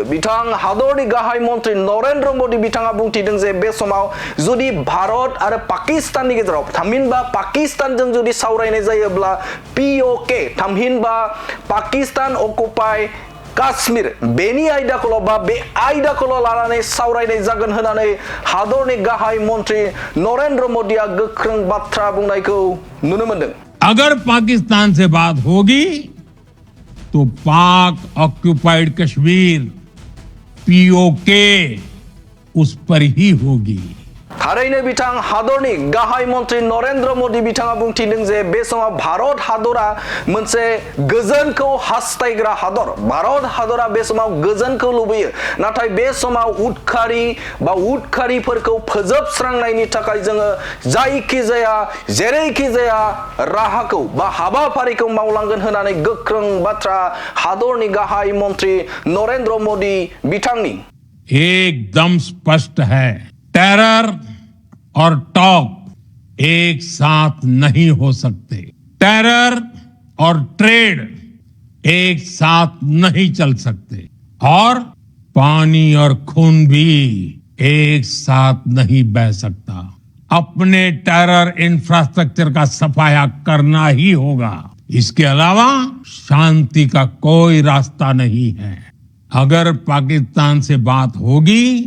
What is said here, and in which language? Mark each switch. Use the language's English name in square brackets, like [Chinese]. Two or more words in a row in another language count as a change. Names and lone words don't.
[Bodo] बिथां हादरनि गाहाय मन्त्रि नरेन्द्र मोदी बिथाङा बुंथिदों जे बे समाव जुदि भारत आरो पाकिस्ताननि गेजेराव थामहिनबा पाकिस्तानजों जुदि सावरायनाय जायोब्ला POK थामहिनबा पाकिस्तान अकुपाय काश्मीर बेनि आयदाखौल' बा बे आयदाखौल' लानानै सावरायनाय जागोन होननानै हादरनि गाहाय मन्त्रि नरेन्द्र मोदीआ गोख्रों बाथ्रा बुंनायखौ नुनो मोनदों [Hindi] अगर पाकिस्तान से बात होगी तो पाक ऑक्युपाइड कश्मीर POK उस पर ही होगी [Bodo] थारैनो बिथां हादरनि गाहाय मन्त्रि नरेन्द्र मोदी बिथाङा बुंथिदों जे बे समाव भारत हादरा मोनसे गोजोनखौ हास्थायग्रा हादर भारत हादरा बे समाव गोजोनखौ लुबैयो नाथाय बे समाव उदखारिफोरखौ फोजोबस्रांनायनि थाखाय जोङो जेरैखि जाया राहाखौ बा हाबाफारिखौ मावलांगोन होननानै गोख्रों बाथ्रा हादरनि गाहाय मन्त्रि नरेन्द्र मोदी बिथांनि [Hindi] एकदम स्पष्ट है टेरर और टॉक एक साथ नहीं हो सकते टेरर और ट्रेड एक साथ नहीं चल सकते और पानी और खून भी एक साथ नहीं बह सकता अपने [English] terror infrastructure [Hindi] का सफाया करना ही होगा इसके अलावा शांति का कोई रास्ता नहीं है अगर पाकिस्तान से बात होगी